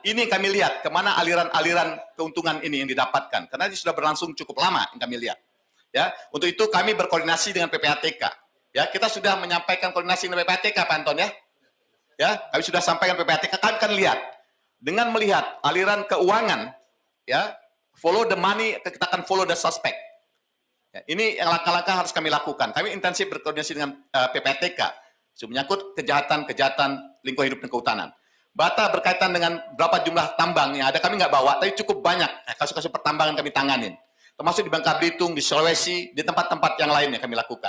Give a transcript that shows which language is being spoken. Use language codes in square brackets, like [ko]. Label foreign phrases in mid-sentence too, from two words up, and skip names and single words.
[id] Ini kami lihat kemana aliran-aliran keuntungan ini yang didapatkan, karena ini sudah berlangsung cukup lama yang kami lihat. Ya, untuk itu kami berkoordinasi dengan PPATK. Ya, kita sudah menyampaikan koordinasi dengan PPATK, Pak Anton ya. Ya, kami sudah sampaikan PPATK. Kami akan lihat dengan melihat aliran keuangan, ya [en] follow the money, [id] kita akan [en] follow the suspect. [id] Ya, ini yang langkah-langkah harus kami lakukan. Kami intensif berkoordinasi dengan PPATK menyangkut kejahatan lingkungan hidup dan kehutanan. Bata berkaitan dengan berapa jumlah tambang yang ada, kami nggak bawa, tapi cukup banyak kasus-kasus pertambangan kami tanganin. Termasuk di Bangka Belitung, di Sulawesi, di tempat-tempat yang lainnya kami lakukan.